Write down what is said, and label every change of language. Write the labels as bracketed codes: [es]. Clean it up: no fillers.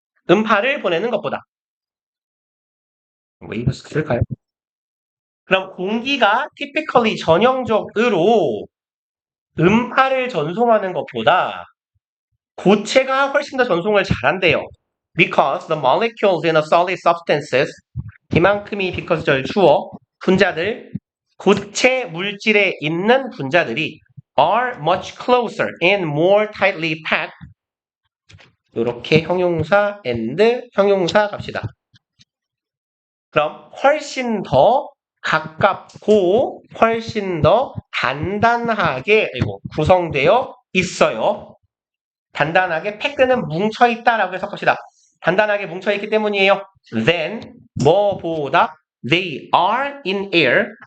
[ko] 음파를 보내는 것보다. 왜 이거 쓸까요? 그럼 공기가 typically 전형적으로 음파를 전송하는 것보다 고체가 훨씬 더 전송을 잘한대요. [en] Because the molecules in a solid substances [ko] 이만큼이 because 절 주어 분자들 고체 물질에 있는 분자들이 [en] are much closer and more tightly packed [ko] 이렇게 형용사 and 형용사 갑시다. 그럼 훨씬 더 가깝고 훨씬 더 단단하게 구성되어 있어요. 단단하게 패크는 뭉쳐있다라고 해석합시다. 단단하게 뭉쳐있기 때문이에요. [en] Then [ko] 뭐보다 [en] they are in air.